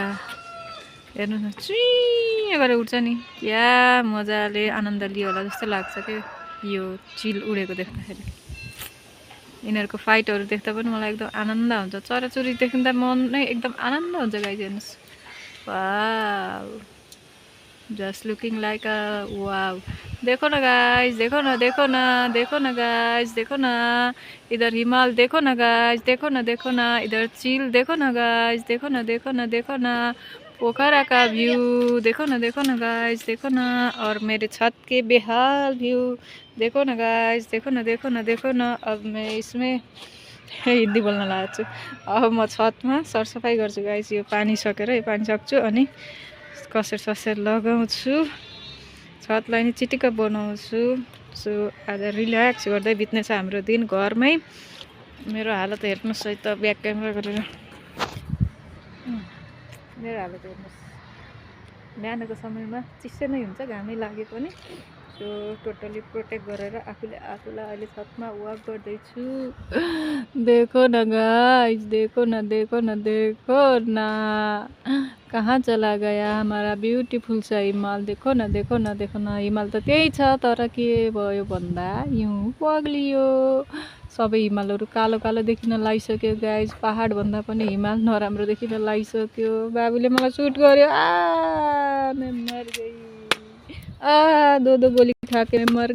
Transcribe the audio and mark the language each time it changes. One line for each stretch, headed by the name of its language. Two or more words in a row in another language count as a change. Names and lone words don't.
Nepali: हेर्नु न, चुइँ गरेर उड्छ नि, क्या मजाले आनन्द लियो होला जस्तो लाग्छ कि यो चिल उडेको देख्दाखेरि। यिनीहरूको फाइटहरू देख्दा पनि मलाई एकदम आनन्द हुन्छ। चराचुरुङ्गी देख्दा मन नै एकदम आनन्द हुन्छ गाइज। हेर्नुहोस्, वाउ,
English: just looking like a wow.
Hindi: देखो न गाइज, देखो न, देखो न, देखो न गाइज, देखो न, इधर हिमाल देखो न गाइज, देखो न, देखो न, इधर चिल देखो न गाइज, देखो न, देखो न, देखो न, पोखरा का व्यू देखो न, देखो न गाइज, देखो न, और मेरे छत के बेहाल व्यू देखो न गाइज, देखो न, देखो न, देखो न। अब मैं इसमें हिन्दी
Nepali: बोल्न लागेको छु। अब म छतमा सरसफाइ गर्छु गाइज। यो पानी सकेर यो पानी सक्छु अनि कसेर ससेर लगाउँछु, छतलाई नि चिटिक्क बनाउँछु। सो आज रिल्याक्स गर्दै बित्नेछ हाम्रो दिन घरमै। मेरो हालत हेर्नुहोस् है त,
English: back camera
Nepali: गरेर मेरो हालत हेर्नुहोस्। बिहानको समयमा चिसो नै हुन्छ, घामै लागे पनि। सो
English: totally protect
Nepali: गरेर आफूलाई अहिले छतमा वाक गर्दैछु।
Hindi: देखो न गाइस, देखो न, देखो न, देखो न, कहाँ चला गया हमारा ब्युटिफुल सा हिमाल। देखो न, देखो न, देखो न,
Nepali: हिमाल त त्यही छ, तर के भयो भन्दा हिउँ पग्लियो। सबै हिमालहरू कालो कालो देखिन लागिसक्यो गाइज। पहाड भन्दा पनि हिमाल नराम्रो देखिन लागिसक्यो। बाबुले मलाई सुट गर्यो।
Hindi: मैं मर गई, दो गोली खा के मैं मर गई।